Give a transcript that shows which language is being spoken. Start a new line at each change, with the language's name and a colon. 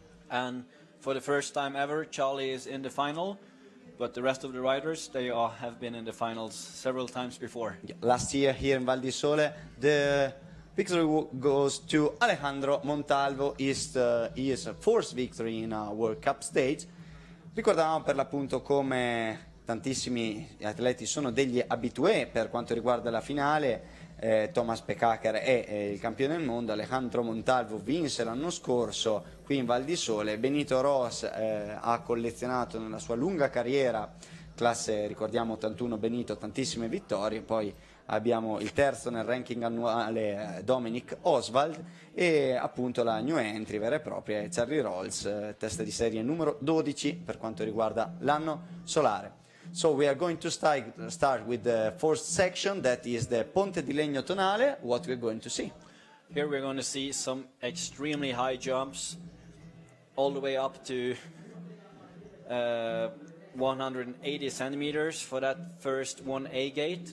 English: And for the first time ever, Charlie is in the final, but the rest of the riders, they all have been in the finals several times before. Last year here in Val di Sole, the victory goes to Alejandro Montalvo. His fourth victory in a World Cup stage.
Italian: Ricordavamo per l'appunto come tantissimi atleti sono degli abitué per quanto riguarda la finale. Thomas Pekhager è il campione del mondo, Alejandro Montalvo vinse l'anno scorso qui in Val di Sole, Benito Ros ha collezionato nella sua lunga carriera, classe ricordiamo 81 Benito, tantissime vittorie, poi abbiamo il terzo nel ranking annuale Dominic Oswald e appunto la new entry vera e propria Charlie Rolls, testa di serie numero 12 per quanto riguarda l'anno solare.
English: So we are going to start with the fourth section, that is the Ponte di Legno Tonale. What we're going to see? Here we're going to see some extremely high jumps, all the way up to 180 centimeters for that first 1A gate.